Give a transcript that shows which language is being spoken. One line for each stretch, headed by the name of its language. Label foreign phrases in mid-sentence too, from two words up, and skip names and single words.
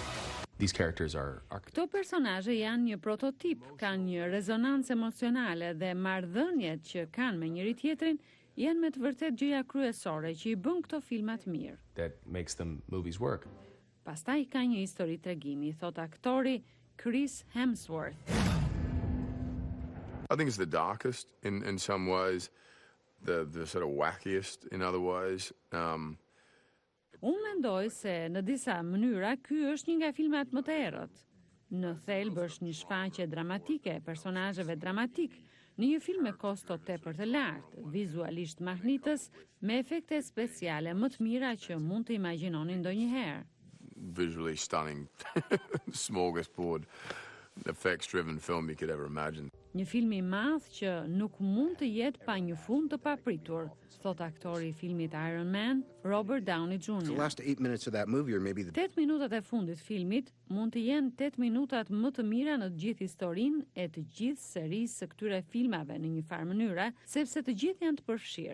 Albanian: Këto personazhe janë një prototip, kanë një rezonancë emocionale dhe marrëdhëniet që kanë me njëri tjetrin janë me të vërtet gjëja kryesore që i bën këto filmat mirë. Pastaj ka një histori tregimi, thot aktori Chris Hemsworth.
English: I think it's the darkest in some ways, the sort of wackiest in other ways.
Albanian: Unë mendoj se në disa mënyra ky është një nga filmat më të errët. Në thelb është një shfaqje dramatike e personazheve dramatik, në një film me kosto tepër të lartë, vizualisht mahnitës, me efekte speciale më të mira që mund të imagjinoni ndonjëherë.
English: Visually stunning, smorgasbord, effects-driven film you could ever imagine.
Albanian: Një film i madh që nuk mund të jetë pa një fund të papritur, thot aktori i filmit Iron Man, Robert Downey Jr. 8 minutat e fundit filmit mund të jenë 8 minutat më të mira në të gjithë historinë e të gjithë serisë së këtyre filmave në një farë mënyre, sepse të gjithë janë të përfshirë.